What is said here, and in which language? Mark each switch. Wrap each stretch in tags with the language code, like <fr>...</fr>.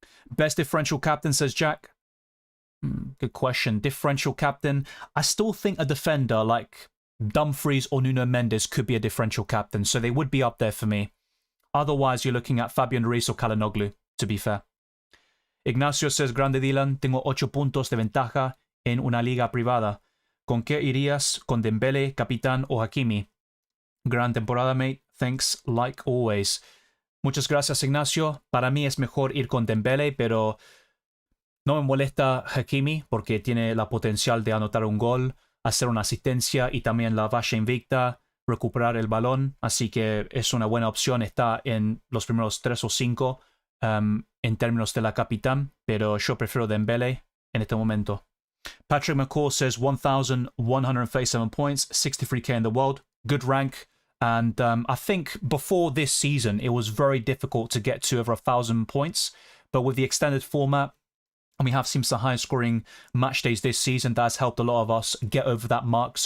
<en>Best differential captain, says Jack. Good question. Differential captain. I still think a defender like Dumfries or Nuno Mendes could be a differential captain, so they would be up there for me. Otherwise, you're looking at Fabian Ruiz or Calhanoglu, to be fair.</en> <es>Ignacio says, Grande Dylan, tengo 8 puntos de ventaja en una liga privada. ¿Con qué irías? ¿Con Dembele, Capitán o Hakimi? Gran temporada, mate.</es> <en>Thanks, like always.</en> <es>Muchas gracias,</es> <en>Ignacio.</en> <es>Para mí es mejor ir con Dembele, pero no me molesta Hakimi porque tiene la potencial de anotar un gol, hacer una asistencia y también la valla invicta, recuperar el balón, así que es una buena opción. Está en los primeros 3 o 5 en términos de la capitán, pero yo prefiero Dembele en este momento.</es> <en>Patrick McCall says 1,137 points, 63k in the world, good rank, and I think before this season it was very difficult to get to over 1,000 points, but with the extended format, and we have seen some high scoring match days this season, that has helped a lot of us get over that mark.</en>